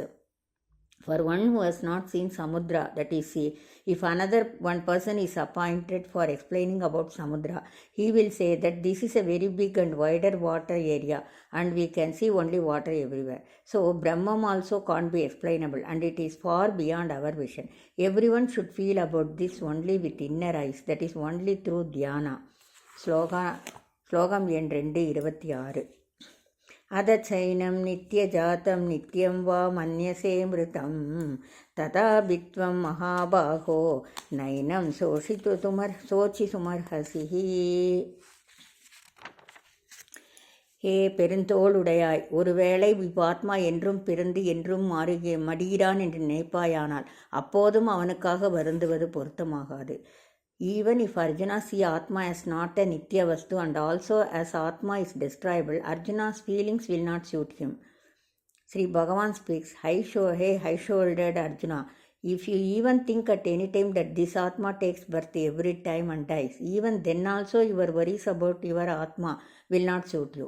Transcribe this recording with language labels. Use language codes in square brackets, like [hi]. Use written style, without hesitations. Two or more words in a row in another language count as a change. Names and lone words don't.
[en] For one who has not seen Samudra, that is, if another one person is appointed for explaining about Samudra, he will say that this is a very big and wider water area and we can see only water everywhere. So, Brahman also can't be explainable and it is far beyond our vision. Everyone should feel about this only with inner eyes, that is only through dhyana. [ta] Slogam எண் 226. [sa] अदचैनं नित्यजातं नित्यं वा मन्यसे मृतं तथाभित्वं महाबाहो नैनं சோச்சிசுமர்ஹசி. [ta] ஹே பெருந்தோளுடையாய், ஒருவேளை இவ்வாத்மா என்றும் பிறந்து என்றும் மடிகிறான் என்று நினைப்பாயானால் அப்போதும் அவனுக்காக வருந்துவது பொருத்தமாகாது. [en] Even if Arjuna see Atma as not a Nitya Vastu and also as Atma is destroyable, Arjuna's feelings will not suit him. Sri Bhagavan speaks, Hey high-shouldered Arjuna, if you even think at any time that this Atma takes birth every time and dies, even then also your worries about your Atma will not suit you.